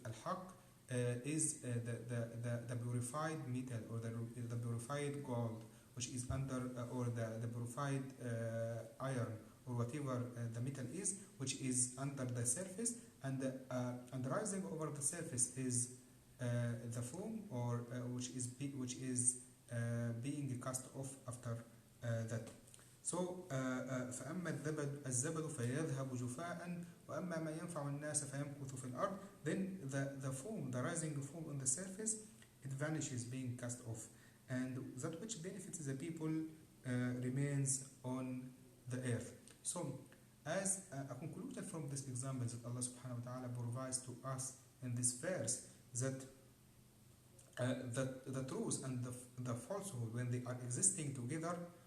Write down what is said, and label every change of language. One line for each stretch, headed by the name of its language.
English: Al-Haq is the purified metal or the purified gold, which is under or the purified iron or whatever the metal is, which is under the surface, and rising over the surface is the foam or which is being cast off after that. So
Arabic: فأما الزبد فيذهب جفاء وأما ما ينفع الناس فيمكث في الأرض.
English: Then the rising foam on the surface, it vanishes, being cast off, and that which benefits the people remains on the earth. So as a conclusion from this example that Allah subhanahu wa ta'ala provides to us in this verse, that the truth and the falsehood, when they are existing together,